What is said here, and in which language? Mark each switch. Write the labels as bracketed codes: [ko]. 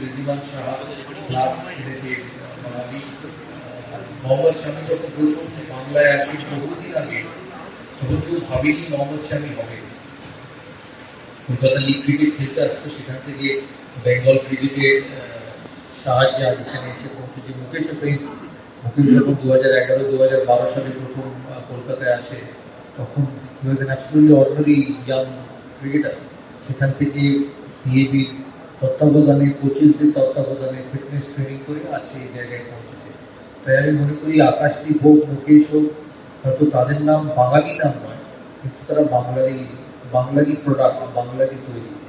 [bn] Wriddhiman Saha last খেলেছে বাঙালি। মোহাম্মদ শামি যখন প্রথম বাংলায় আসি বহুদিন আগে, তখন কেউ ভাবিনি মোহাম্মদ শামি হবে। কলকাতা লিগ ক্রিকেট খেলতে আসতো, সেখান থেকে বেঙ্গল ক্রিকেটের সাহায্যে আজ এখানে এসে পৌঁছেছে। মুকেশ যখন 2011-2012 সালে প্রথম কলকাতায় আসে, তখন [en] he was an absolutely ordinary young cricketer. [bn] সেখান থেকে সিএবির তত্ত্বাবধানে, কোচেসদের তত্ত্বাবধানে ফিটনেস ট্রেনিং করে আজ এই জায়গায় পৌঁছেছে। তাই আমি মনে করি আকাশদীপ হোক, মুকেশ হোক, হয়তো তাদের নাম বাঙালি নাম নয়, কিন্তু তারা বাংলারই প্রোডাক্ট, বাংলারই তৈরি।